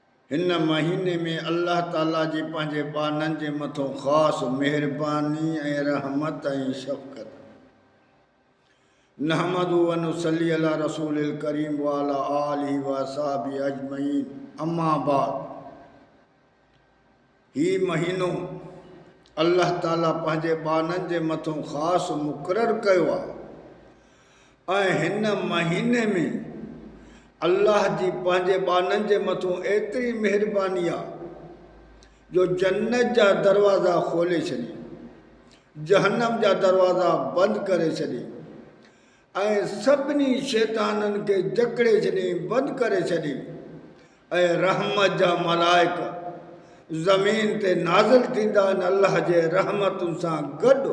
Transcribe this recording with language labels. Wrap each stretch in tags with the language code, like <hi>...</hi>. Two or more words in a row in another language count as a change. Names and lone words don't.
<sd>इन महीने में अल्लाह ताला जी पंहिंजे बाननि जे मथों ख़ासि मेहरबानी ऐं रहमत ऐं शफ़क़त।</sd> <ar>نحمد ونصلي على رسوله الكريم وعلى آله وأصحابه أجمعين أما بعد.</ar> <sd>ही महीनो अल्लाह ताला पंहिंजे बाननि जे मथों ख़ासि मुक़ररु कयो आहे ऐं हिन महीने में अल्लाह जी पंहिंजे बाननि जे मथों एतिरी मेहरबानी आहे जो जन्नत जा दरवाज़ा खोले छॾी, जहन्नम जा दरवाज़ा बंदि करे छॾी ऐं सभिनी शैताननि खे जकड़े छॾी, बंदि करे छॾी ऐं रहमत जा मलाइक ज़मीन ते नाज़िल थींदा आहिनि अल्लाह जे रहमतुनि सां गॾु।</sd>